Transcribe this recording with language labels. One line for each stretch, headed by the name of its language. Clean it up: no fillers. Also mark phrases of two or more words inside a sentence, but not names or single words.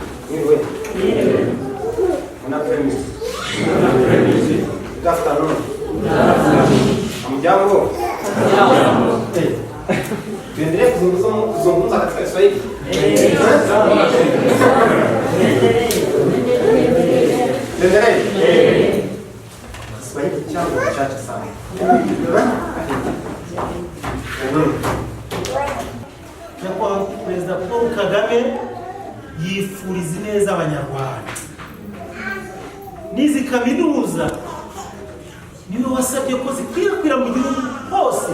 Kinyarwanda: Mwiriwe. Buon apprendiz.
English: Good afternoon.
Swahili: Hamjambo? Tuendelee kuzungumza katika Kiswahili. Tuendelee. Kiswahili changu chache sana.
Kinyarwanda: Nyakubahwa Perezida Paul Kagame yifuriza neza Abanyarwanda. N'izi kaminuza niwe wasabye ko zikwirakwira mu gihugu hose.